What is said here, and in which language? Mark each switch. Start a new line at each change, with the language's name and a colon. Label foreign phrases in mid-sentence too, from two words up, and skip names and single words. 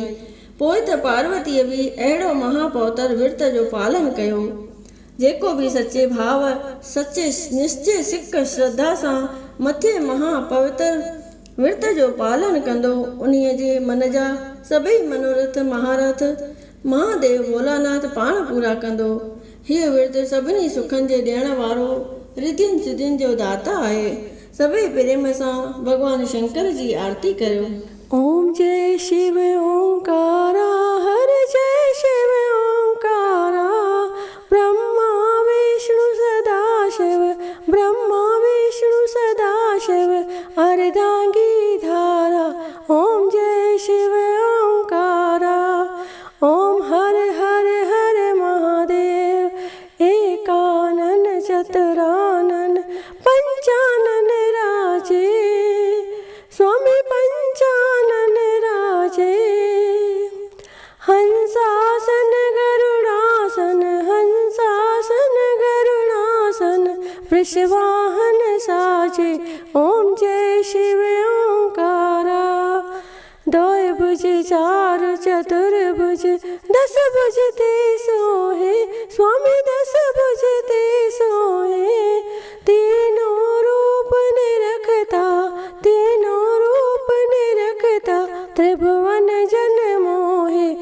Sindhi: पोइ त पार्वतीअ बि अहिड़ो महापौतर विर्त जो पालन कयो। जेको बि सचे भाव, सचे निश्चय सिक श्रद्धा सां मथे महापवित्र विर्त जो पालन कंदो, उन्हीअ जे मन जा सभई मनोरथ महारथ महादेव भोलानाथ पाण पूरा कंदो। हीअ विर्त सभिनी सुखनि जे ॾियण वारो रिद्धियुनि सिद्धियुनि जो दाता आहे। सभई प्रेम सां भगवान शंकर जी आरती करियो।
Hindi: ओम जय शिव ओंकारा, हर जय शिव ओंकारा, ब्रह्मा विष्णु सदा शिव, ब्रह्मा विष्णु सदा शिव, अर्धांगी धारा। ओम जय शिव ओंकारा, ओम हर हर हर महादेव, एकानन चतुरानन पंचानन राजे, स्वामी पंचानन राजे। हंसासन गरुड़ासन, हंसासन गरुड़ासन, वृषवाहन साजे। ओम जय शिव ओंकारा, 2 भुज 4 चतुर्भुज, 10 भुज ते सोहे, स्वामी 10 भुज ते सोहे। तीनों रूप निरखता, तीनों रूप निरखता, त्रिभुवन जन मोहे।